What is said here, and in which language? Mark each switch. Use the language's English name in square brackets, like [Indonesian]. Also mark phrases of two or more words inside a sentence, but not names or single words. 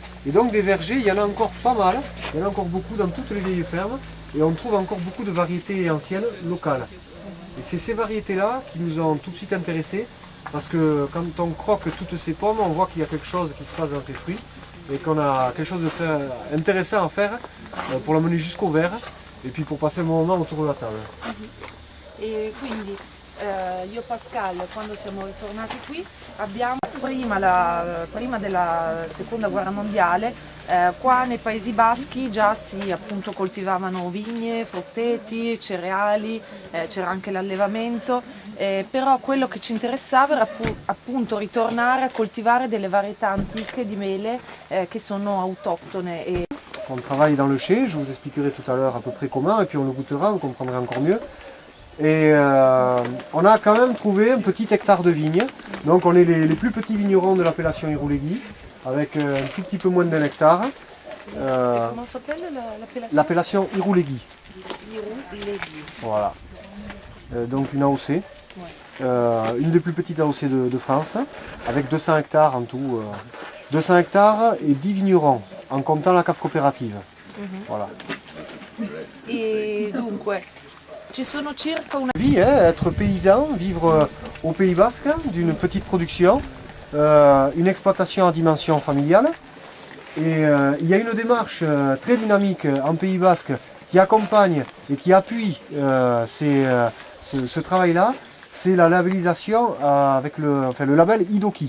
[French] Et donc des vergers, il y en a encore pas mal, il y en a encore beaucoup dans toutes les vieilles fermes, et on trouve encore beaucoup de variétés anciennes locales. Et c'est ces variétés-là qui nous ont tout de suite intéressés, parce que quand on croque toutes ces pommes, on voit qu'il y a quelque chose qui se passe dans ces fruits, et qu'on a quelque chose intéressant à faire pour l'amener jusqu'au verre, et puis pour passer un bon moment autour de la table. [Italian] E quindi io e Pascal quando siamo ritornati qui abbiamo prima della seconda guerra mondiale qua nei Paesi Baschi già si appunto coltivavano vigne, frutteti, cereali, c'era anche l'allevamento, però quello che ci interessava era appunto ritornare a coltivare delle varietà antiche di mele che sono autoctone. [French] On travaille dans le chai, je vous expliquerai tout à l'heure à peu près comment, et puis on le goûtera, vous comprendrez encore mieux. Et on a quand même trouvé un petit hectare de vignes, donc on est les plus petits vignerons de l'appellation Irouléguy, avec un tout petit peu moins d'un hectare. Comment s'appelle l'appellation? L'appellation Irouléguy. Irouléguy. Voilà. Donc une AOC, une des plus petites AOC de France, avec 200 hectares en tout. 200 hectares et 10 vignerons, en comptant la cave coopérative. Voilà. [Italian] E dunque, ci sono circa una... [French] Vie, être paysan, vivre au Pays Basque, d'une petite production, une exploitation à dimension familiale. Et il y a une démarche très dynamique en Pays Basque qui accompagne et qui appuie ce travail-là, c'est la labellisation avec le label Idoki.